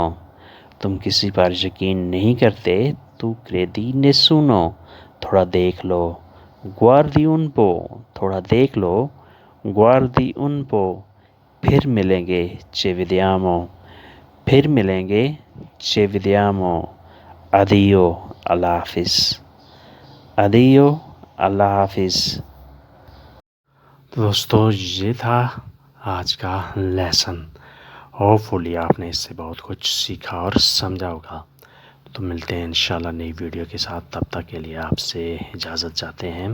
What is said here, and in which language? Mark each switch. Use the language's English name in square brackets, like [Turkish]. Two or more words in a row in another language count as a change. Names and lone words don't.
[Hindi] तुम किसी पर यकीन नहीं करते, तो [Italian] credi nessuno। [Hindi] थोड़ा देख लो, [Italian] guardi un po। [Hindi] थोड़ा देख लो, [Italian] guardi un po। [Hindi] फिर मिलेंगे, [Italian] ci vediamo। [Hindi] फिर मिलेंगे, [Italian] ci vediamo। Addio, [Hindi] अल्लाह हाफिज़। Addio, अल्लाह हाफिज़। तो दोस्तों ये था आज का लेसन। होपफुली आपने इससे बहुत कुछ सीखा और समझा होगा। तो मिलते हैं इंशाल्लाह नई वीडियो के साथ, तब तक के लिए आपसे इजाज़त चाहते हैं।